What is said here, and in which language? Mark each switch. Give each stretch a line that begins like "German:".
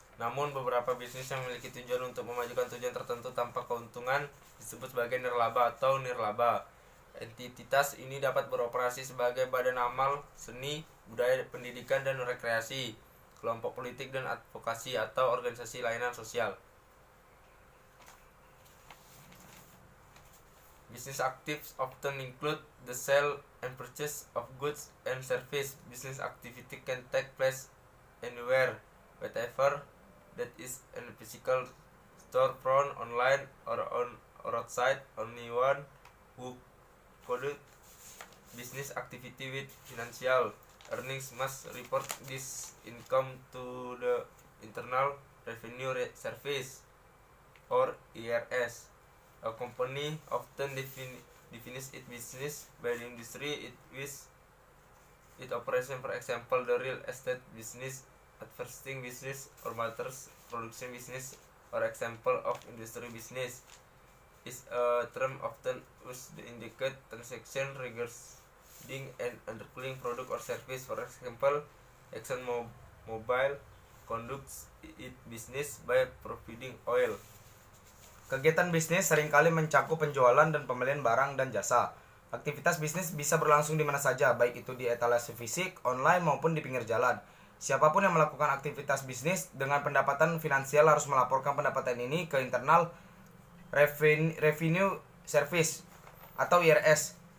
Indonesian: Namun beberapa bisnis yang memiliki tujuan untuk memajukan tujuan tertentu tanpa keuntungan disebut sebagai nirlaba atau nirlaba. Entitas ini dapat beroperasi sebagai badan amal, seni, budaya, pendidikan, dan rekreasi, kelompok politik dan advokasi, atau organisasi layanan sosial.
English: Business activities often include the sale and purchase of goods and services. Business activity can take place anywhere, whatever that is in a physical storefront, online, or outside. Anyone who conduct business activity with financial earnings must report this income to the Internal Revenue Service, or IRS. A company often defines its business by the industry it operates. For example, the real estate business, advertising business, or matters production business, or example of industry business, is a term often used to indicate transaction regarding an underlying product or service. For example, ExxonMobil conducts its business by providing oil.
Indonesian: Kegiatan bisnis seringkali mencakup penjualan dan pembelian barang dan jasa. Aktivitas bisnis bisa berlangsung di mana saja, baik itu di etalase fisik, online, maupun di pinggir jalan. Siapapun yang melakukan aktivitas bisnis dengan pendapatan finansial harus melaporkan pendapatan ini ke Internal Revenue Service atau IRS.